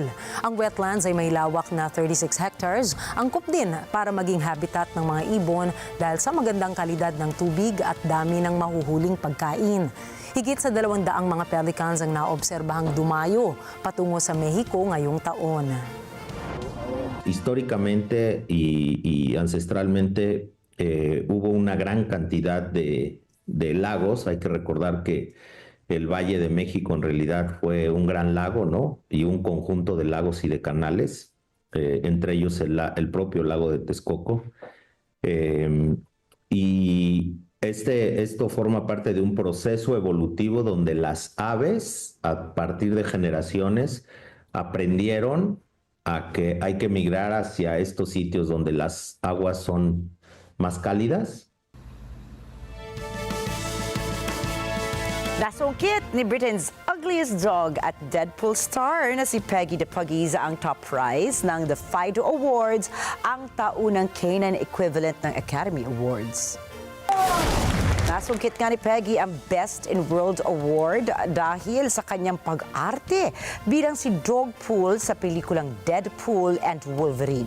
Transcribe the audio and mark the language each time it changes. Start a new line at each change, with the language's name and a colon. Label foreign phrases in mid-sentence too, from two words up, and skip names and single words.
Filipino: Ang wetlands ay may lawak na 36 hectares, angkop din para maging habitat ng mga ibon dahil sa magandang kalidad ng tubig at dami ng mahuhuling pagkain. Higit sa 200 mga pelicans ang naobserbahang dumayo patungo sa Mexico ngayong taon.
Spanish: Históricamente y ancestralmente hubo una gran cantidad de lagos. Hay que recordar que el Valle de México en realidad fue un gran lago, ¿no? Y un conjunto de lagos y de canales, entre ellos el propio lago de Texcoco. Y esto forma parte de un proceso evolutivo donde las aves, a partir de generaciones, aprendieron a que hay que migrar hacia estos sitios donde las aguas son más cálidas.
Filipino: Nasungkit ni
English: Britain's ugliest dog
Filipino: at Deadpool star na si Peggy the Puggies ang
English: top prize
Filipino: ng The Fido Awards, ang taunang
English: canine equivalent
Filipino: ng Academy Awards. Nasungkit nga ni Peggy ang Best in World Award dahil sa kanyang pag-arte bilang si Dogpool sa pelikulang Deadpool and Wolverine.